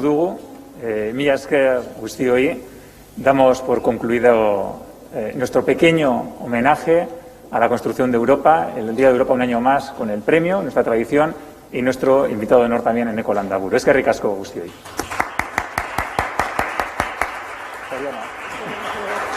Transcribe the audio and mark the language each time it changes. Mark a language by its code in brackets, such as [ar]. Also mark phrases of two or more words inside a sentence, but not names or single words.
[eu] dugu, mila esker guztioi, [es] damos por concluido nuestro pequeño homenaje a la construcción de Europa, el Día de Europa un año más, con el premio, nuestra tradición y nuestro invitado de honor también, Eneko Landaburu. [eu] Eskerrik asko guztioi.